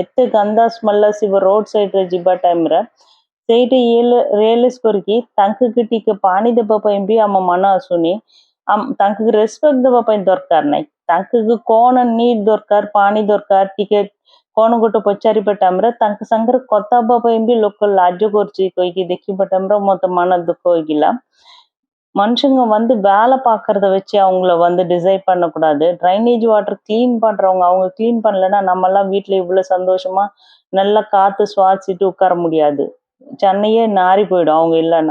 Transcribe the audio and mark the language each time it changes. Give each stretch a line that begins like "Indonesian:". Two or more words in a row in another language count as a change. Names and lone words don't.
Odia: ଏତେ ଗନ୍ଦା ସ୍ମେଲ ଆସିବ
English: road side
Odia: ଯିବା ଟାଇମରେ ସେଇଠି ରିୟଲାଇଜ କରିକି ତାଙ୍କୁ ଟିକେ ପାଣି ଦେବା ପାଇଁ ବି ଆମ ମନ ଆସୁନି। ତାଙ୍କୁ ରେସ୍ପେକ୍ଟ ଦେବା ପାଇଁ ଦରକାର ନାହିଁ ତାଙ୍କୁ କଣ ନିଡ୍ ଦରକାର ପାଣି ଦରକାର ଟିକେ କଣ ଗୋଟେ ପଚାରିବା ଟାଇମରେ ତାଙ୍କ ସାଙ୍ଗରେ କଥା ହେବା ପାଇଁ ବି ଲୋକ ଲାଜ କରୁଛି କହିକି ଦେଖିବା ଟାଇମରେ
Tamil: மொத்த மன துக்கம் வைக்கல। மனுஷங்க வந்து வேலை பார்க்கறத வச்சு அவங்கள வந்து டிசைட் பண்ணக்கூடாது।
English: drainage water clean
Tamil: பண்றவங்க அவங்க கிளீன் பண்ணலைன்னா நம்ம எல்லாம் வீட்டுல இவ்வளவு சந்தோஷமா நல்லா காத்து சுவாசிட்டு உட்கார முடியாது। சென்னையே நாறி போயிடும் அவங்க இல்லைன்னா।